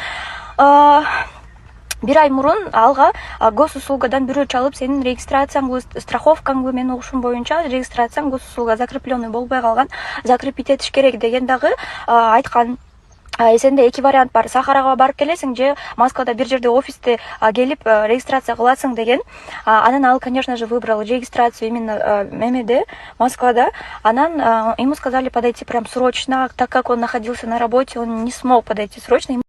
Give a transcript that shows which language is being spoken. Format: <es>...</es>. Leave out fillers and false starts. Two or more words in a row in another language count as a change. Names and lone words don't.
<ky>Бир ай мурун алга госуслугадан бирөө чалып, сенин регистрацияңбы, страховкаңбы, менин угушум боюнча регистрацияң</ky> <ru>госуслуга закрепленный</ru> <ky>болбой калган, закрепить этиш керек деген дагы айткан. Сенде эки вариант бар: Сахарага барып келесиң же Москвада бир жерде офисте келип регистрация кыласың деген. Анан ал,</ky> <ru>конечно же, выбрал регистрацию именно Мемеде, Москвада. Анан ему сказали подойти прям срочно, так как он находился на работе, он не смог подойти срочно.</ru>